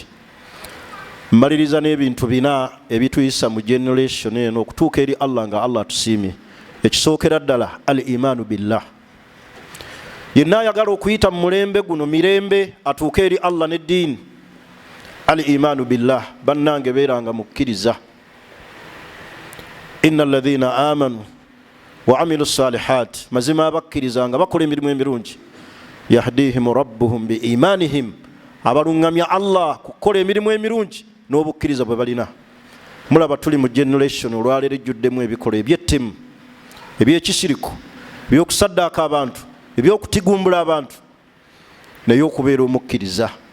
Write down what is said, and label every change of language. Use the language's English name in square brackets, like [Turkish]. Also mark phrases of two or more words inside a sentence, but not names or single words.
[Ganda] Mmaliriza n'ebintu bina ebituyisa mu generation eno okutuuka eri Allah nga Allah tusiimye. Ekisookera ddala [Arabic] الإيمان بالله. [Ganda] Yenna ayagala okuyita mu mulembe guno mirembe atuuke eri Allah n'eddiini, [Arabic] الإيمان بالله, [Ganda] bannange beeranga mukkiriza. [Arabic] إن الذين آمنوا وعملوا الصالحات, [Ganda] mazima abakkiriza nga bakola emirimu emirungi, [Arabic] يهديهم ربهم بإيمانهم, [Ganda] abalungamya Allah kukola emirimu emirungi n'obukkiriza bwe balina. Mulaba tuli mu generation olwaleero ejjuddemu ebikola ebyettemu, ebyekisiriku, ebyokusaddaaka abantu, ebyokutigumbula abantu, naye okubeera omukkiriza.